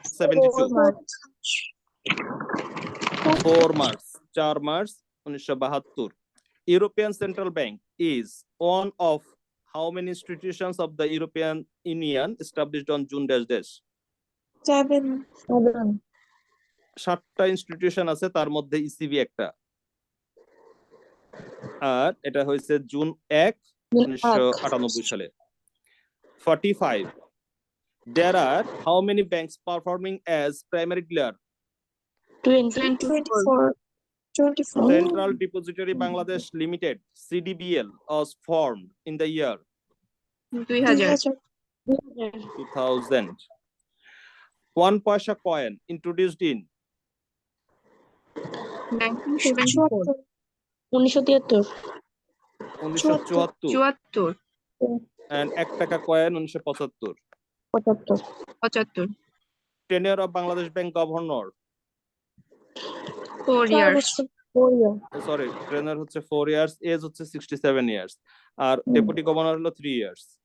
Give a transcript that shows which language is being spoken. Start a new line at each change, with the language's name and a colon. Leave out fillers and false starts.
English: 1972. 4 March 1972. European Central Bank is one of how many institutions of the European Union established on June dash? 7,
Bangla: 7টা institution আছে, তার মধ্যে ECB একটা। আর এটা হয়েছে June 1, 1998 সালে। 45.
English: There are how many banks performing as primary dealer? 24, Central Depository Bangladesh Limited (CDBL) was formed in the year 2000. 1 paisa coin introduced in 1974, 1974 and 1 taka coin 1975. 75, Tenure of Bangladesh Bank Governor, 4 years, sorry, tenure হচ্ছে 4 years, age হচ্ছে 67 years,
Bangla: আর deputy governor হলো
English: 3 years.